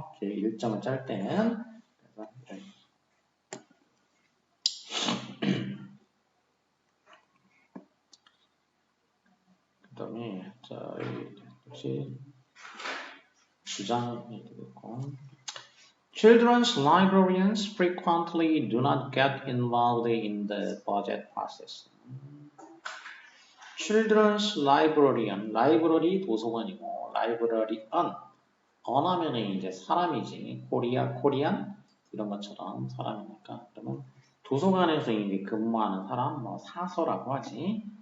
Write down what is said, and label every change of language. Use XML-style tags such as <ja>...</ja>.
<ko>일정을 짤 때는 그래서 그다음에 자 역시 주장이 되겠고.</ko> <en>Children's librarians frequently do not get involved in the budget process.</en> <ko>Children's librarian, 라이브러리 도서관이고, librarian, 언하면은 이제 사람이지, 코리안, 이런 것처럼 사람이니까. 그러면 도서관에서 이제 근무하는 사람, 뭐 사서라고 하지.</ko>